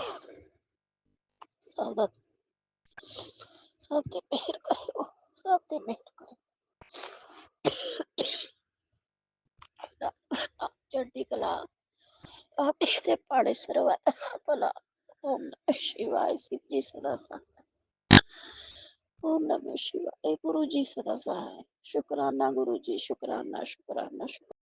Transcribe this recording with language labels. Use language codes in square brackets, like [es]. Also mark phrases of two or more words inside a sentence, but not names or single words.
[pa] ਸਭ ਦਾ ਸਭ ਤੇ ਮਿਹਰ ਕਰਿਓ, ਸਭ ਤੇ ਮਿਹਰ ਕਰਿਓ। ਚੜ੍ਹਦੀ ਕਲਾ ਆਪੇ ਤੇ ਪਾੜੇ ਸਰਵਤ ਭਲਾ। [hi] ओम नमः शिवाय। शिव जी सदा सहाय। ओम नमः शिवाय। गुरु जी सदा सहाय। शुक्राना गुरु जी, शुक्राना शुक्राना शुक्राना।